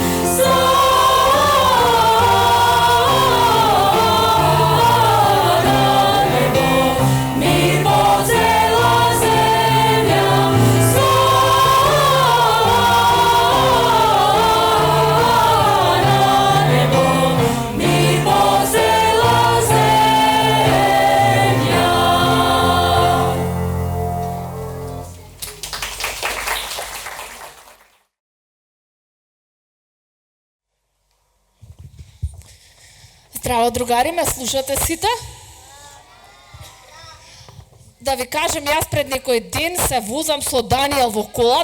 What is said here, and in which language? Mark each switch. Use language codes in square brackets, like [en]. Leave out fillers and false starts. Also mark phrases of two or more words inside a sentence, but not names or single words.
[mk] Слава на небо, мир по цела земја. Слава на небо, мир по цела земја. Здраво, другари, ме слушате сите? Да ви кажем, јас пред некој ден се возам со Даниел во кола.